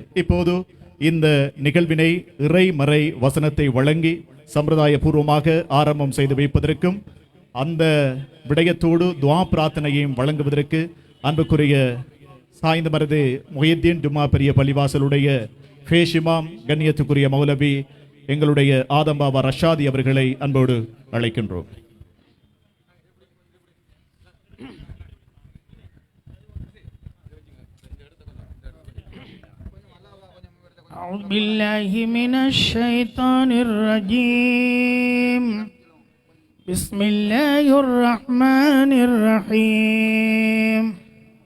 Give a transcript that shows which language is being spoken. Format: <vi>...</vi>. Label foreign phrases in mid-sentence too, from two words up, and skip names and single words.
<ta>இப்போது இந்த நிகழ்வினை இறைமறை வசனத்தை வழங்கி சம்பிரதாய பூர்வமாக ஆரம்பம் செய்து வைப்பதற்கும் அந்த விடயத்தோடு துவா பிரார்த்தனையையும் வழங்குவதற்கு அன்புக்குரிய சாய்ந்தமருது முஹைதீன் ஜும்மா பெரிய பள்ளிவாசலுடைய ஃபேஷிமாம் கண்ணியத்துக்குரிய மௌலவி எங்களுடைய ஆதம்பாபா ரஷாதி அவர்களை அன்போடு அழைக்கின்றோம்.</ta> <ar>أعوذ بالله من الشيطان الرجيم. بسم الله الرحمن الرحيم.</ar>